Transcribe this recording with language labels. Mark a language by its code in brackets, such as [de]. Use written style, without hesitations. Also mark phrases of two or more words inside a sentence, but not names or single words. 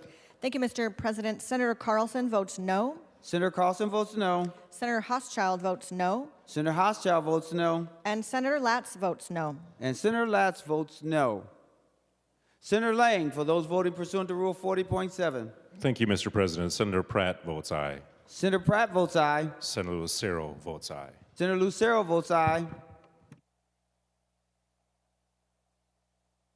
[en] Thank you, Mr. President. Senator Carlson votes no. Senator Carlson votes no. Senator Hochschild votes no. Senator Hochschild votes no. And Senator Latz votes no. And Senator Latz votes no. Senator Lang, for those voting pursuant to Rule 40.7. Thank you, Mr. President. Senator Pratt votes aye. Senator Pratt votes aye. Senator Lucero votes aye. Senator Lucero votes aye.